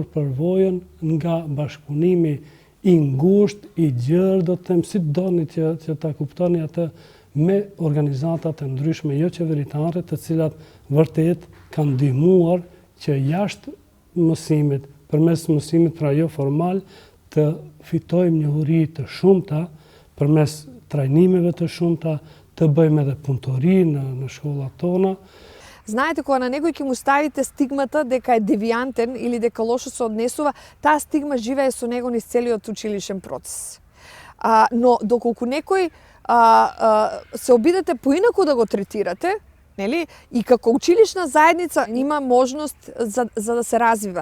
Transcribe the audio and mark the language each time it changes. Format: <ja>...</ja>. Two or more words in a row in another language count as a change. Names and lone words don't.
<sq>përvojën nga bashkëpunimi i ngushtë, i gjerë, do të them si doni që ta kuptoni atë, me organizatat e ndryshme jo qeveritare, të cilat vërtet kanë ndihmuar që jashtë mësimit, përmes mësimit pra jo formal, të fitojmë njohuri të shumta, përmes trajnimeve të shumta, të bëjmë edhe punëtori në shkollat tona.</sq> <mk>Знаете, кога на некој ќе му ставите стигмата дека е девијантен или дека лошо се однесува, таа стигма живее со него низ целиот училишен процес. Но доколку некој се обидете поинаку да го третирате, Нели? И како училишна заедница има можност за да се развива.</mk>